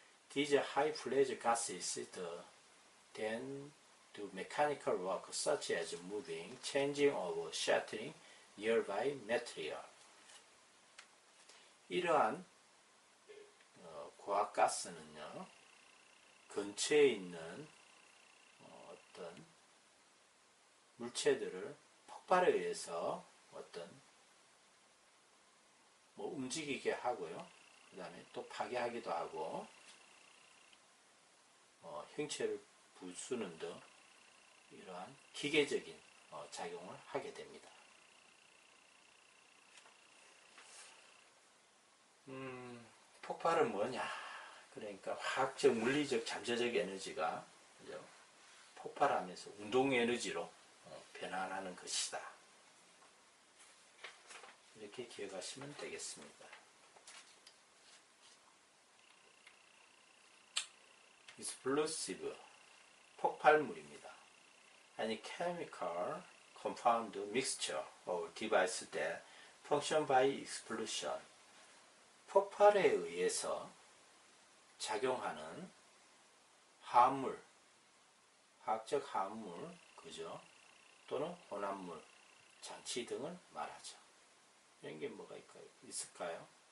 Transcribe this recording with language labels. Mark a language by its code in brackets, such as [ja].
[en] These high pressure gases then do mechanical work such as moving, changing or shattering nearby material. [ko] 이러한 고압가스는요, 근처에 있는 어떤 물체들을 폭발에 의해서 움직이게 하고요. 그 다음에 또 파괴하기도 하고, 형체를 부수는 등 이러한 기계적인 작용을 하게 됩니다. 폭발은 뭐냐? 그러니까 화학적, 물리적, 잠재적 에너지가 그죠? 폭발하면서 운동 에너지로 변환하는 것이다. 이렇게 기억하시면 되겠습니다. explosive, 폭발물입니다. [en] Any chemical compound mixture or device that function by explosion. [ko] 폭발에 의해서 작용하는 화합물, 화학적 화합물, 그죠? 또는 혼합물, 장치 등을 말하죠. 이런 게 뭐가 있을까요?